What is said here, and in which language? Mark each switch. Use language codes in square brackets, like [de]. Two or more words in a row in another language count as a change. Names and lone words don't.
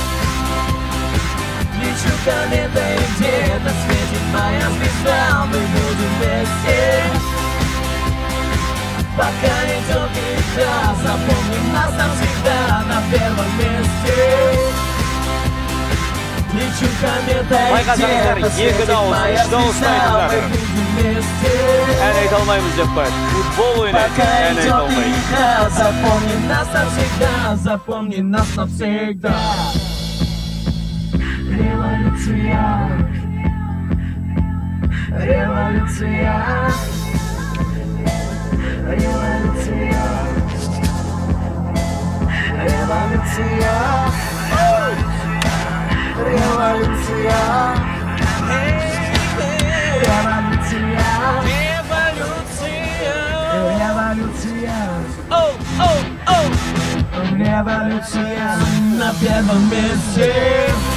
[ru] Лечу кометой, где-то светит моя звезда. Мы будем вместе. Пока идет игра, запомни нас навсегда на первом месте. Лечу кометой, [kk] Байқасаңыздар, екі дауыс, үш дауысты айтыңдар. Ән айта алмаймыз деп қояды. Футбол ойнайды, ән айта алмайды. [ru] Запомни нас навсегда, запомни нас навсегда. Революция, революция, революция, революция, революция, революция, революция на первом месте.